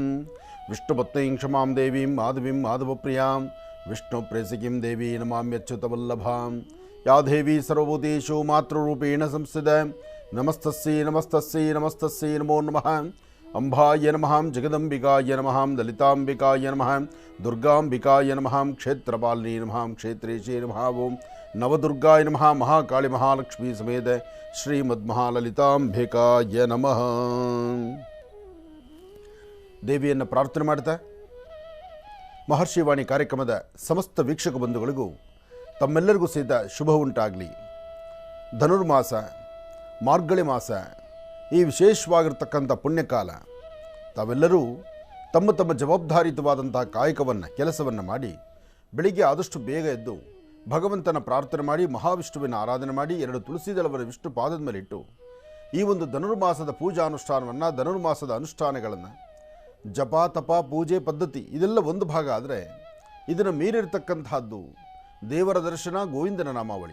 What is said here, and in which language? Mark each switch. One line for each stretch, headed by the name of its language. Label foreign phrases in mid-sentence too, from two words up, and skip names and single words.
Sanskrit: विष्णुपत्नीं क्षमां देवीं माधवीं माधवप्रियां विष्णुप्रेयसीं देवी नमाम्यच्युतवल्लभां या देवी सर्वभूतेषु मातृरूपेण संस्थिता नमस्तस्यै नमस्तस्यै नमस्तस्यै नमो नमः अंबाय नमः जगदंबिकाय नमः ललितांबिकाय नमः दुर्गांबिकाय नमः क्षेत्रपालिनी नमः क्षेत्रेशे नमः ओं नवदुर्गाय नमः महाकाली महालक्ष्मी समेत ಶ್ರೀಮದ್ಮಹಾಲಲಿತಾಂಬಿಕಾಯ ನಮಃ.
Kannada: ದೇವಿಯನ್ನು ಪ್ರಾರ್ಥನೆ ಮಾಡ್ತಾ ಮಹರ್ಷಿವಾಣಿ ಕಾರ್ಯಕ್ರಮದ ಸಮಸ್ತ ವೀಕ್ಷಕ ಬಂಧುಗಳಿಗೂ ತಮ್ಮೆಲ್ಲರಿಗೂ ಸಹಿತ ಶುಭ ಉಂಟಾಗಲಿ. ಧನುರ್ಮಾಸ, ಮಾರ್ಗಳಿ ಮಾಸ, ಈ ವಿಶೇಷವಾಗಿರ್ತಕ್ಕಂಥ ಪುಣ್ಯಕಾಲ ತಾವೆಲ್ಲರೂ ತಮ್ಮ ತಮ್ಮ ಜವಾಬ್ದಾರಿಯುತವಾದಂಥ ಕಾಯಕವನ್ನು ಕೆಲಸವನ್ನು ಮಾಡಿ ಬೆಳಿಗ್ಗೆ ಆದಷ್ಟು ಬೇಗ ಎದ್ದು ಭಗವಂತನ ಪ್ರಾರ್ಥನೆ ಮಾಡಿ ಮಹಾವಿಷ್ಣುವಿನ ಆರಾಧನೆ ಮಾಡಿ 2 ತುಳಸಿ ದಳವನ್ನು ವಿಷ್ಣು ಪಾದದ ಮೇಲಿಟ್ಟು ಈ ಒಂದು ಧನುರ್ಮಾಸದ ಪೂಜಾ ಅನುಷ್ಠಾನವನ್ನು ಧನುರ್ಮಾಸದ ಅನುಷ್ಠಾನಗಳನ್ನು ಜಪ ತಪ ಪೂಜೆ ಪದ್ಧತಿ ಇದೆಲ್ಲ ಒಂದು ಭಾಗ ಆದರೆ ಇದನ್ನು ಮೀರಿರ್ತಕ್ಕಂತಹದ್ದು ದೇವರ ದರ್ಶನ ಗೋವಿಂದನ ನಾಮಾವಳಿ.